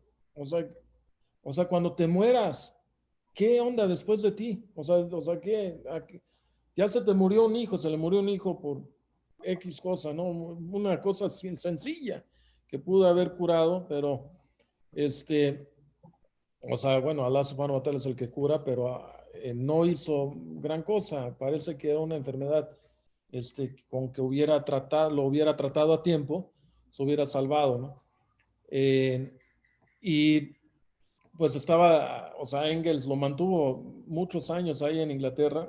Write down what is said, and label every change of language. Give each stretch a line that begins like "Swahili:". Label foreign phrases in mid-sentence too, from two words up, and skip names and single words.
Spanish: O sea, cuando te mueras, ¿qué onda después de ti? ¿qué? Ya se te murió un hijo, se le murió un hijo por X cosa, ¿no? Una cosa sencilla que pudo haber curado, pero bueno, Allah
Arabic: سبحانه وتعالى
Spanish: es el que cura, pero no hizo gran cosa. Parece que era una enfermedad con que lo hubiera tratado a tiempo, se hubiera salvado, ¿no? Y pues Engels lo mantuvo muchos años ahí en Inglaterra.